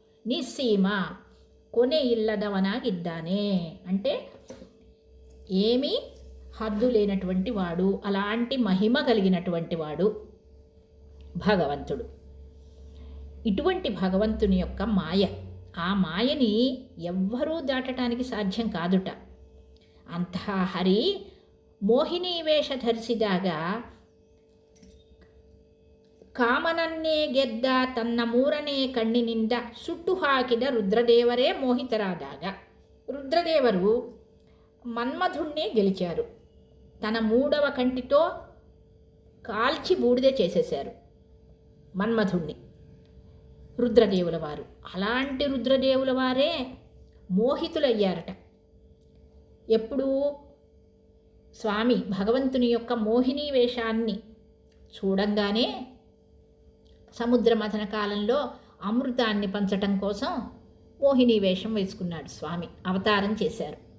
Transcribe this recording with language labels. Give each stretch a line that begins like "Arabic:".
Kannada: నిస్సీమ కొనే ఇల్లదవనాగిద్దానే
Telugu: అంటే ఏమీ హద్దు లేనటువంటి వాడు, అలాంటి మహిమ కలిగినటువంటి వాడు భగవంతుడు. ఇటువంటి భగవంతుని యొక్క మాయ, ఆ మాయని ఎవ్వరూ దాటడానికి సాధ్యం కాదుట.
Kannada: ಅಂತಹ ಹರಿ ಮೋಹಿನಿ ವೇಷ ಧರಿಸಿದಾಗ ಕಾಮನನ್ನೇ ಗೆದ್ದ ತನ್ನ ಮೂರನೇ ಕಣ್ಣಿನಿಂದ ಸುಟ್ಟು ಹಾಕಿದ ರುದ್ರದೇವರೇ ಮೋಹಿತರಾದಾಗ,
Telugu: రుద్రదేవరు మన్మధుణ్ణి గెలిచారు. తన మూడవ కంటితో కాల్చి బూడిదే చేసేశారు మన్మధుణ్ణి రుద్రదేవుల వారు. అలాంటి రుద్రదేవుల వారే మోహితులయ్యారట. ఎప్పుడు స్వామి భగవంతుని యొక్క మోహిని వేషాన్ని చూడంగానే సముద్ర మథన కాలంలో అమృతాన్ని పంచటం కోసం మోహిని వేషం వేసుకున్నాడు స్వామి, అవతారం చేశారు.